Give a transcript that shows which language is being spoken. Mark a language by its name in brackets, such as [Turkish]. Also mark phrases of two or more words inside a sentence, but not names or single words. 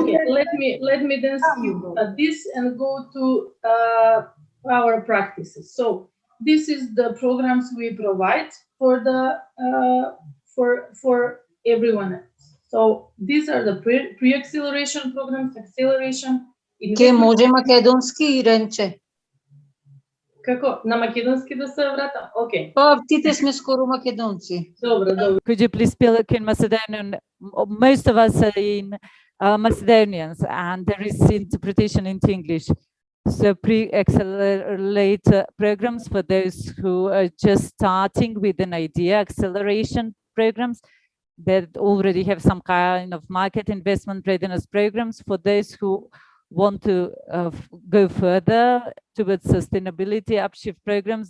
[English] Okay, let me then skip this and go to our practices. So this is the programs we provide for the for everyone else. So these are the pre-acceleration programs, acceleration. [Macedonian] Ке може македонски и ренче. Како? На македонски да се вратам? Окей. Па, тите сме скоро македонци. Добро. [English] Could you please speak in Macedonian? Most of us are in Macedonians, and there is interpretation into English. So pre-accelerate programs for those who are just starting with an idea, acceleration programs that already have some kind of market investment readiness programs for those who want to go further towards sustainability upshift programs.